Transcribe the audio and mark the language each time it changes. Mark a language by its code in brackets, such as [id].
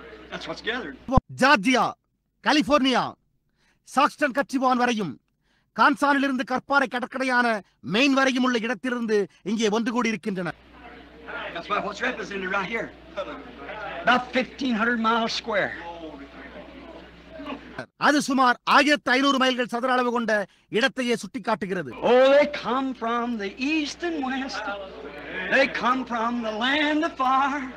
[en] That's what's gathered. [ta] Georgia, California, சாக்ஸ்டன் கட்சிவான் வரையும், கான்சானிலிருந்து கற்பாறை கடற்கரையான main வரையும் உள்ள இடத்திலிருந்து இங்கே ஒன்று கூடி இருக்கின்றன. [en] That's what's represented right here. About 1500 miles square. [ta] அது சுமார் 1500 மைல்கள் சதுர அளவு கொண்ட இடத்தையே சுட்டிக்காட்டுகிறது. [en] Oh, they come from the east and west. They come from the land afar.